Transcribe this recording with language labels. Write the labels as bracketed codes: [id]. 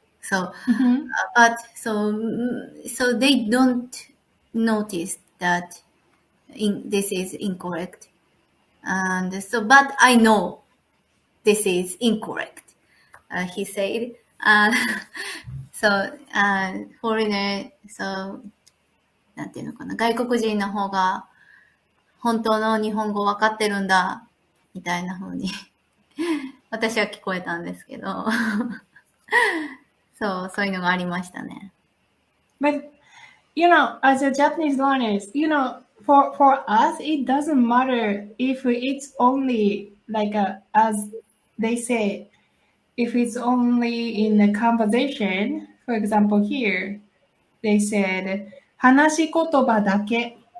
[en] So, but so they don't notice that this is incorrect. And so, but I know this is incorrect. He said. So, foreigner, so, [ja] なんていうのかな、外国人の方が本当の日本語分かってるんだ、みたいな風に私は聞こえたんですけどそういうのがありましたね。 [en] But, as a Japanese learners, for us, it doesn't matter if it's only like as they say, if it's only in a conversation. For example, here they said [ja] 話し言葉だけ.